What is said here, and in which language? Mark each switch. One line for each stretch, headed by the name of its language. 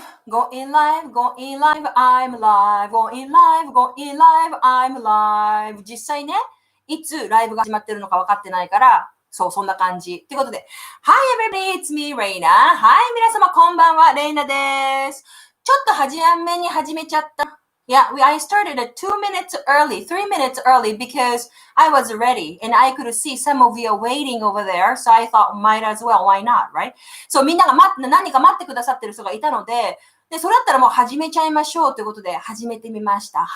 English: going live, going live, I'm live, going live, going live, I'm live.
Japanese: 実際ね、いつライブが始まってるのか分かってないから、そう、そんな感じ。ということで、
English: Hi everybody, it's me, Reina. Hi,
Japanese: 皆様こんばんは、レイナです。ちょっと初めに始めちゃった。
English: Yeah, I started 2 minutes early, 3 minutes early because I was ready and I could see some of you waiting over there. So I thought, might as well, why not, right?
Japanese: そう、みんなが何か待ってくださってる人がいたので、それだったらもう始めちゃいましょうということで始めてみました。